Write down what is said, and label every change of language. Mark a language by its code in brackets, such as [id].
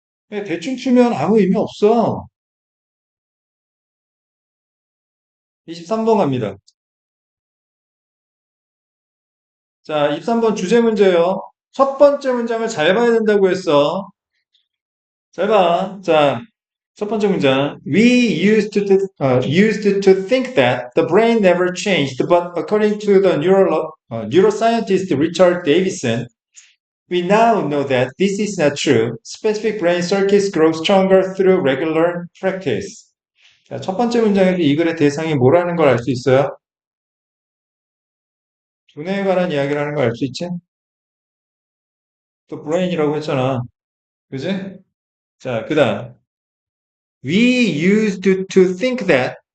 [ko] 대충 치면 아무 의미 없어. 23번 갑니다. 자, 23번 주제 문제요. 첫 번째 문장을 잘 봐야 된다고 했어. 잘 봐. 자, 첫 번째 문장. [en] We used to think that the brain never changed, but according to the neuroscientist Richard Davidson, we now know that this is not true. Specific brain circuits grow stronger through regular practice. [ko] 자, 첫 번째 문장에서 이 글의 대상이 뭐라는 걸 알 수 있어요? 두뇌에 관한 이야기를 하는 걸 알 수 있지? 또 브레인이라고 했잖아. 그지? 자, 그 다음. [en] We used to think that.